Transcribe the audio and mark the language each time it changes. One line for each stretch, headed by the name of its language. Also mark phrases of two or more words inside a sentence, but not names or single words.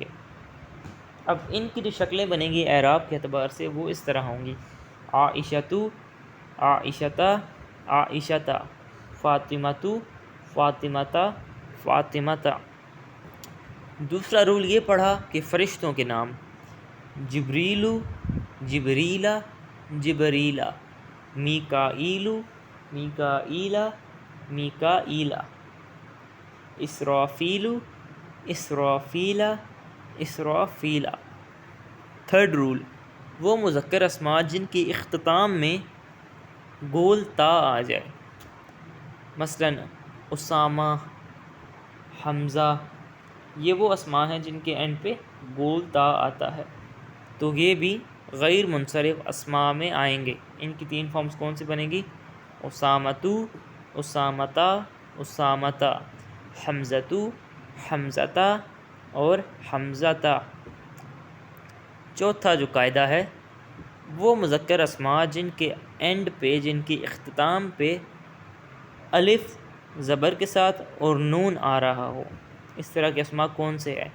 Urdu: اب ان کی جو شکلیں بنیں گی اعراب کے اعتبار سے وہ اس طرح ہوں گی: عائشۃ، عائشۃ، عائشۃ، فاطمۃ، فاطمۃ، فاطمۃ۔ دوسرا رول یہ پڑھا کہ فرشتوں کے نام: جبریل، جبریلا، جبریلا، میکائیل، میکائیلا، میکائیلا، اسرافیل، اسرافیلا، اسرافیلا۔
English: third rule,
Urdu: وہ مذکر اسماء جن کی اختتام میں گول تا آ جائے، مثلا اسامہ، حمزہ، یہ وہ اسماء ہیں جن کے اینڈ پہ گول تا آتا ہے، تو یہ بھی غیر منصرف اسماء میں آئیں گے۔ ان کی 3 فارمز کون سی بنے گی؟ اسامتو، اسامتا، اسامتا، حمزتو، حمزتا اور حمزتا۔ چوتھا جو قاعدہ ہے، وہ مذکر اسماء جن کے اینڈ پہ، جن کی اختتام پہ الف زبر کے ساتھ اور نون آ رہا ہو، اس طرح کے اسماء کون سے ہیں؟